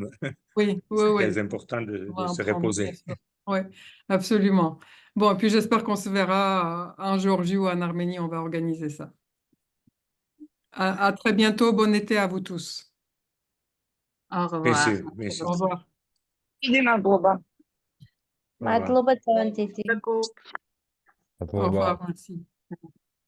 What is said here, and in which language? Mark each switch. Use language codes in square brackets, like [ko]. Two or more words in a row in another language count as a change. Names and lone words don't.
[fr] Oui, oui, C'est oui. très important de On va en se prendre, bien reposer. sûr. Oui, absolument. Bon, et puis j'espère qu'on se verra en Géorgie ou en Arménie. On va organiser ça. À très bientôt. Bon été à vous tous. Au revoir. Merci, merci. Au revoir. [ka] დიდი მადლობა. [fr] Au revoir. [ka] მადლობა ძალიან დიდი. [fr] Au revoir. Merci.